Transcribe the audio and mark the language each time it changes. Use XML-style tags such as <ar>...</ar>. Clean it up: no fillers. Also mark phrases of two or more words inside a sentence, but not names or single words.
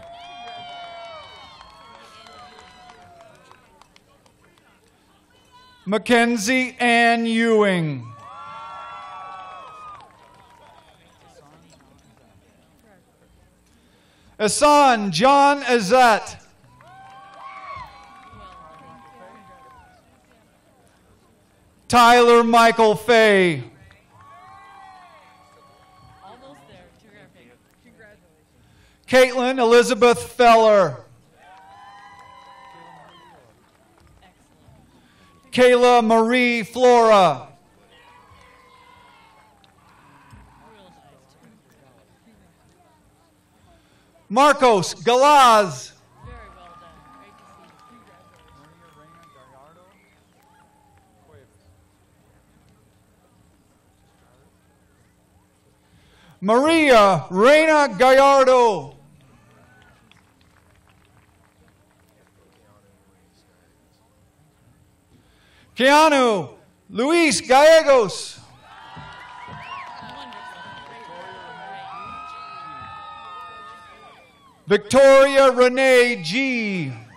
<en>Mackenzie Ann Ewing. Asan John Azette. Tyler Michael Fay. Almost there. Terrific. Congratulations. Caitlin Elizabeth Feller. Kayla Marie Flora. Marcos Galaz. Very well done. Great to see you. Maria Reina Gallardo. Keanu Luis Gallegos. Victoria Renee G.</en>